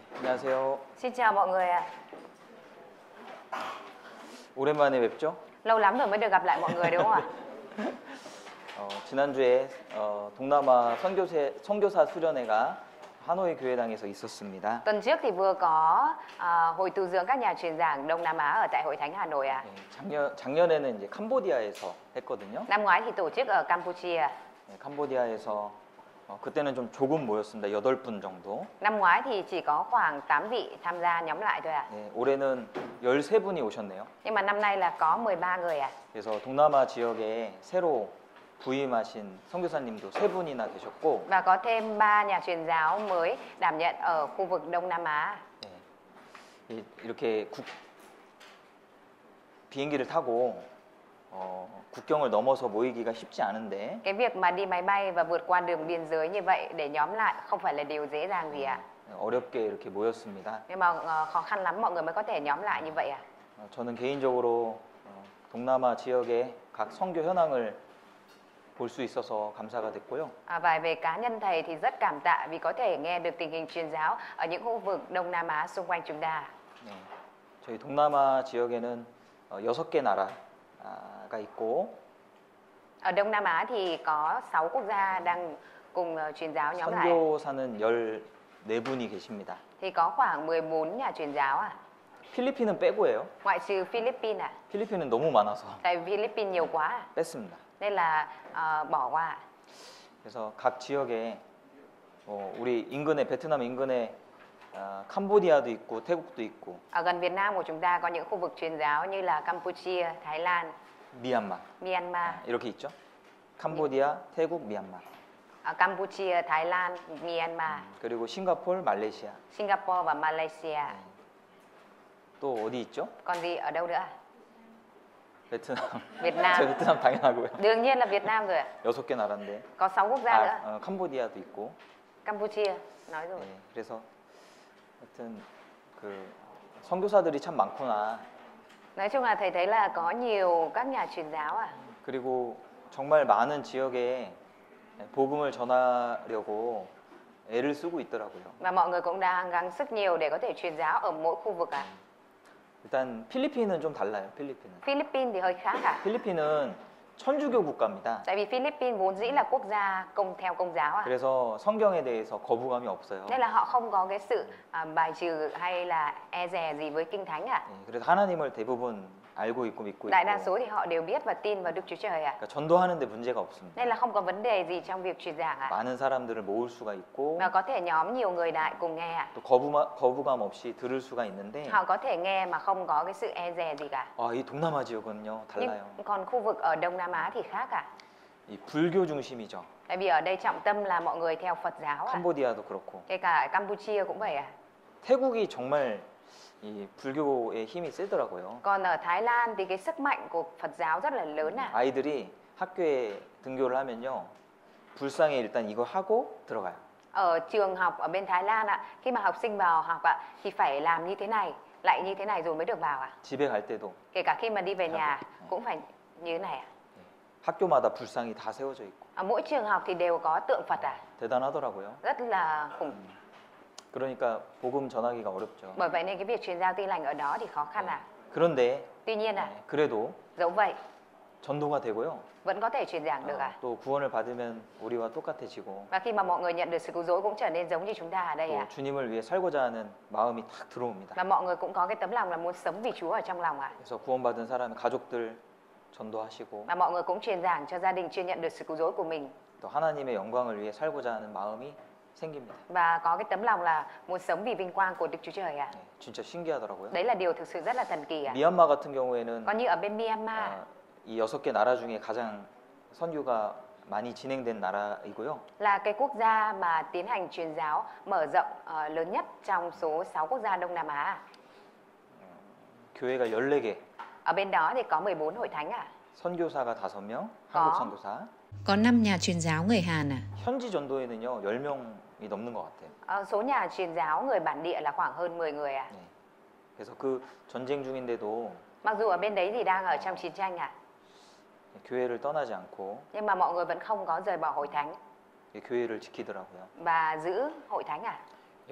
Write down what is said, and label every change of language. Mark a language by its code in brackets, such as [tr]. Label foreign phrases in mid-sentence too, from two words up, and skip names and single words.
[ko] 안녕하세요. [vi] Xin chào mọi người ạ. [ko] 오랜만에 뵙죠? [vi] Lâu lắm rồi mới được gặp lại mọi người đúng không ạ? [ko] 지난주에 동남아 선교사 수련회가 하노이 교회당에서 있었습니다. [vi] Tuần trước thì vừa có hội tu dưỡng các nhà truyền giảng Đông Nam Á ở tại Hội Thánh Hà Nội ạ. [ko] 작년에는 이제 캄보디아에서 했거든요. [vi] Năm ngoái thì tổ chức ở Campuchia. [ko] 캄보디아에서 그때는 좀 조금 모였습니다. 8분 정도. [vi] Năm ngoái thì chỉ có khoảng 8 vị tham gia nhóm lại thôi ạ. [ko] 올해는 13분이 오셨네요. [vi] Nhưng mà năm nay là có 13 người ạ. [ko] 그래서 동남아 지역에 새로 부임하신 선교사님도 3분이나 계셨고, [vi] Và có thêm 3 nhà truyền giáo mới đảm nhận ở khu vực Đông Nam Á. [ko] 이렇게 비행기를 타고 국경을 넘어서 모이기가 쉽지 않은데, [vi] Cái việc mà đi máy bay và vượt qua đường biên giới như vậy để nhóm lại không phải là điều dễ dàng gì ạ. [ko] 어렵게 이렇게 모였습니다. [vi] Nhưng mà khó khăn lắm mọi người mới có thể nhóm lại như vậy ạ. [ko] 저는 개인적으로 동남아 지역의 각 선교 현황을 볼 수 있어서 감사가 됐고요. [vi] Và về cá nhân thầy thì rất cảm tạ vì có thể nghe được tình hình truyền giáo ở những khu vực Đông Nam Á xung quanh chúng ta. [ko] 저희 동남아 지역에는 6개 나라가 있고, [vi] Ở Đông Nam Á thì có 6 quốc gia đang cùng truyền giáo nhóm lại. [ko] 선교사는 14분이 계십니다. [vi] Thì có khoảng 14 nhà truyền giáo ạ. [ko] 필리핀은 빼고예요. [vi] Ngoại trừ Philippines ạ. [ko] 필리핀은 너무 많아서 [vi] Tại vì Philippines nhiều quá ạ. [ko] 뺐습니다. [vi] Nên là bỏ qua ạ. [ko] 그래서 각 지역에 우리 인근에 베트남 인근에 캄보디아도 있고 태국도 있고, [vi] Ở gần Việt Nam của chúng ta có những khu vực truyền giáo như là Campuchia, Thái Lan, [ko] 미얀마 [vi] Myanmar. [ko] 이렇게 있죠. 캄보디아, 태국, 미얀마. [vi] Ở Campuchia, Thái Lan, Myanmar, [ko] 그리고 싱가포르, 말레이시아. [vi] Singapore và Malaysia. [ko] 또 어디 있죠? [vi] Còn gì ở đâu nữa ạ? [ko] 베트남. [vi] Việt Nam. [ko] 저 베트남 당연하고요. [vi] Đương nhiên là Việt Nam rồi ạ. [ko] 6개 나라인데. [vi] Có 6 quốc gia nữa. [ko] 캄보디아도 있고. [vi] Campuchia, nói rồi. [ko] 그래서 하여튼 그 선교사들이 참 많구나. [vi] Nói chung là thầy thấy là có nhiều các nhà truyền giáo ạ. [ko] 그리고 정말 많은 지역에 복음을 전하려고 애를 쓰고 있더라고요. [vi] Và mọi người cũng đang gắng sức nhiều để có thể truyền giáo ở mỗi khu vực ạ. [ko] 일단 필리핀은 좀 달라요. 필리핀은. [vi] Philippines thì hơi khác ạ. [ko] 필리핀은 천주교 국가입니다. [vi] Tại vì Philippines vốn dĩ là quốc gia theo công giáo ạ. [ko] 그래서 성경에 대해서 거부감이 없어요. [vi] Nên là họ không có cái sự bài trừ hay là e dè gì với kinh thánh ạ. [ko] 그래서 하나님을 대부분 알고 있고 믿고 [vi] Đại đa [ko] 있고. [vi] số thì họ đều biết và tin vào Đức Chúa Trời ạ. [ko] 그러니까 전도하는데 문제가 없습니다. [vi] Nên là không có vấn đề gì trong việc truyền giảng ạ. [ko] 많은 사람들을 모을 수가 있고, [vi] Và có thể nhóm nhiều người lại cùng nghe ạ. [ko] 또 거부감 없이 들을 수가 있는데, [vi] Họ có thể nghe mà không có cái sự e dè gì cả. [ko] 이 동남아 지역은요 달라요. [vi] Nhưng còn khu vực ở Đông Nam Á thì khác ạ. [ko] 이 불교 중심이죠. [vi] Tại vì ở đây trọng tâm là mọi người theo Phật giáo ạ. [ko] 캄보디아도 그렇고. [vi] Kể cả Campuchia cũng vậy ạ. [ko] 태국이 정말 이 불교의 힘이 세더라고요. [vi] Còn ở Thái Lan thì cái sức mạnh của Phật giáo rất là lớn ạ. [ko] 아이들이 학교에 등교를 하면요, 불상에 일단 이거 하고 들어가요. [vi] Ở trường học ở bên Thái Lan ạ, khi mà học sinh vào học ạ thì phải làm như thế này, lại như thế này rồi mới được vào ạ. [ko] 집에 갈 때도 [vi] Kể cả khi mà đi về nhà cũng phải như thế này ạ. [ko] 학교마다 불상이 다 세워져 있고. [vi] Ở mỗi trường học thì đều có tượng Phật ạ. [ko] 대단하더라고요. [vi] Rất là khủng. [ko] 그러니까 복음 전하기가 어렵죠. [vi] Bởi vậy nên cái việc truyền giao tin lành ở đó thì khó khăn ạ. [ko] 그런데 [vi] Tuy nhiên ạ, [ko] 그래도 [vi] dẫu vậy [ko] 전도가 되고요. [vi] vẫn có thể truyền giảng được ạ. [ko] 또 구원을 받으면 우리와 똑같아지고, [vi] Và khi mà mọi người nhận được sự cứu rỗi cũng trở nên giống như chúng ta ở đây [ko] 또 [vi] ạ. [ko] 주님을 위해 살고자 하는 마음이 탁 들어옵니다. [vi] Và mọi người cũng có cái tấm lòng là muốn sống vì Chúa ở trong lòng ạ. [ko] 그래서 구원받은 사람 가족들 전도하시고, [vi] Và mọi người cũng truyền giảng cho gia đình chưa nhận được sự cứu rỗi của mình. [ko] 또 하나님의 영광을 위해 살고자 하는 마음이 생깁니다. [vi] Và có cái tấm lòng là muốn sống vì vinh quang của Đức Chúa Trời ạ. [ko] 진짜 신기하더라고요. [vi] Đấy là điều thực sự rất là thần kỳ ạ. [ko] 미얀마 같은 경우에는 [vi] Còn như ở bên Myanmar [ko] 이 6개 나라 중에 가장 선교가 많이 진행된 나라이고요. [vi] là cái quốc gia mà tiến hành truyền giáo mở rộng lớn nhất trong số 6 quốc gia Đông Nam Á. [ko] 교회가 14개. [vi] Ở bên đó thì có 14 hội thánh ạ. [ko] 선교사가 5명, [vi] có. [ko] 한국 선교사. [vi] Có 5 nhà truyền giáo người Hàn à? [ko] 현지 전도에는요 10명이 넘는 것 같아요. [vi] Số nhà truyền giáo người bản địa là khoảng hơn 10 người ạ. [ko] 네. 그래서 그 전쟁 중인데도 [vi] Mặc dù ở bên đấy thì đang ở trong chiến tranh ạ. [ko] 교회를 떠나지 않고 [vi] Nhưng mà mọi người vẫn không có rời bỏ hội thánh [ko] 교회를 지키더라고요. [vi] và giữ hội thánh ạ.